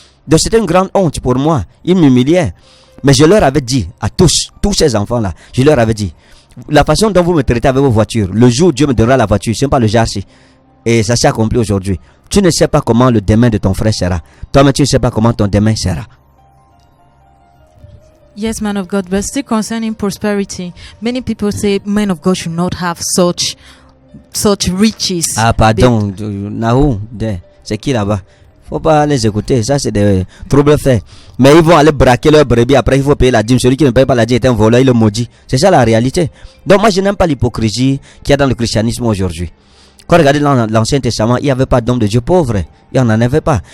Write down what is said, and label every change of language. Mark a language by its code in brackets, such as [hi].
[fr] Donc c'était une grande honte pour moi. Ils m'humiliaient. Mais je leur avais dit, à tous ces enfants-là, je leur avais dit, la façon dont vous me traitez avec vos voitures, le jour où Dieu me donnera la voiture, ce n'est pas le jarci. Et ça s'est accompli aujourd'hui. Tu ne sais pas comment le demain de ton frère sera. Toi-même, tu ne sais pas comment ton demain sera. [en] Yes, man of God, but still concerning prosperity, many people say men of God should not have such riches. [fr] Ah, pardon, Nahou, c'est qui là-bas? Faut pas les écouter, ça c'est des troubles faits. Mais ils vont aller braquer leur brebis, après il faut payer la dîme. Celui qui ne paye pas la dîme est un voleur, il le maudit. C'est ça la réalité. Donc moi je n'aime pas l'hypocrisie qu'il y a dans le christianisme aujourd'hui. Quand regardez dans l'Ancien Testament, il n'y avait pas d'hommes de Dieu pauvres. Il n'y en avait pas.